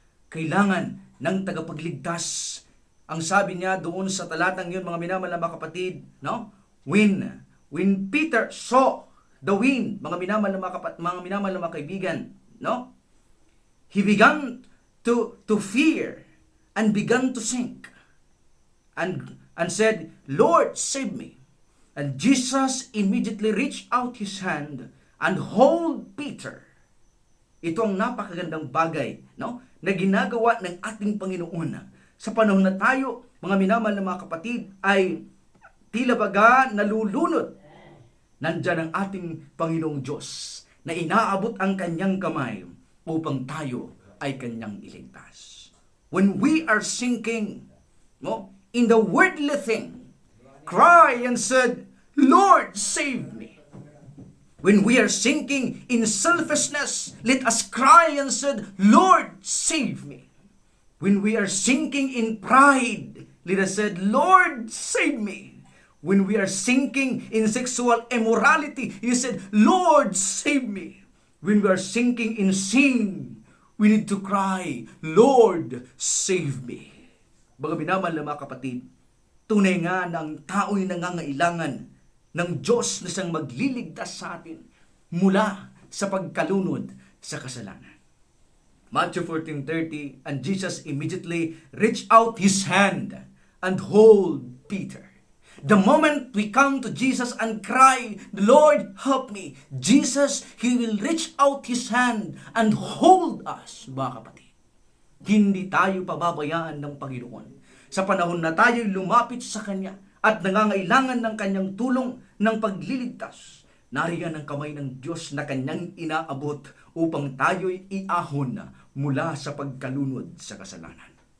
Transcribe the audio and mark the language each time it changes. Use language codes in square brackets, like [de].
[tl] Kailangan ng tagapagligtas. Ang sabi niya doon sa talatang yun, mga minamahal na mga kapatid, no? [en] When Peter saw the wind, mga minamahal na mga kaibigan, no? He began to fear and began to sink and said, Lord, save me. And Jesus immediately reached out His hand and hold Peter. [tl] Ito ang napakagandang bagay, no, na ginagawa ng ating Panginoon. Sa panahon na tayo, mga minamahal na mga kapatid, ay tila baga nalulunod. Nandyan ang ating Panginoong Diyos na inaabot ang kanyang kamay upang tayo ay kanyang iligtas. [en] When we are sinking, no, in the worldly thing, cry and said, Lord, save me. When we are sinking in selfishness, let us cry and said, Lord, save me. When we are sinking in pride, let us said, Lord, save me. When we are sinking in sexual immorality, He said, Lord, save me. When we are sinking in sin, we need to cry, Lord, save me. [tl] Mga binamahal na mga kapatid, tunay nga na ang tao'y nangangailangan ng Diyos na siyang magliligtas sa atin mula sa pagkalunod sa kasalanan. [en] Matthew 14:30, and Jesus immediately reached out His hand and hold Peter. The moment we come to Jesus and cry, Lord, help me, Jesus, He will reach out His hand and hold us, [tl] mga kapatid. Hindi tayo pababayaan ng Panginoon. Sa panahon na tayo'y lumapit sa Kanya at nangangailangan ng Kanyang tulong ng pagliligtas, nariyan ang kamay ng Diyos na Kanyang inaabot upang tayo'y iahon mula sa pagkalunod sa kasalanan.